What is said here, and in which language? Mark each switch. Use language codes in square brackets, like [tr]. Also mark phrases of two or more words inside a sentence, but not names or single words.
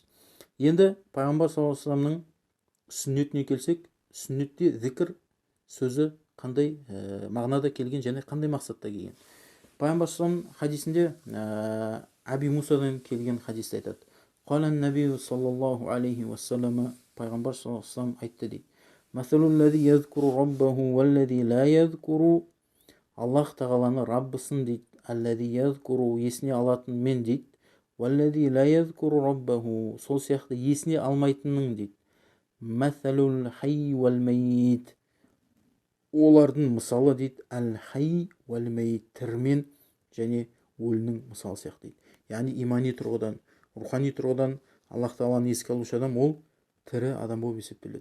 [kk] Енді пайғамбар [ar] صلى الله عليه وسلم [kk] сүннетіне келсек, сүннетте зікір сөзі қандай мағынада келген және қандай мақсатта келген. Пайғамбар [ar] صلى الله عليه [kk] хадисінде Аби Мусадан келген хадисте айтады: [ar] "قال النبي صلى الله عليه وسلم", [kk] пайғамбар [ar] صلى الله عليه وسلم [kk] айтты дейді: [ar] "مثل الذي يذكر ربه والذي لا يذكر", [kk] Аллах тағаланы Раббысын дейді, [ar] الذي يذكر, [kk] есіне алатын мен дейді, [ar] والذي لا يذكر ربه, [kk] сол сияқты есіне алмайтынның дейді, [ar] مثل الحي والميت, [kk] олардың мысалы дейді, [ar] الحي والميت, [kk] тірмен және өлінің мысалы сияқты дейді. Яғни имани тұрғыдан, рухани тұрғыдан Аллах тағаланы еске алушы адам ол тірі адам болып есептеледі.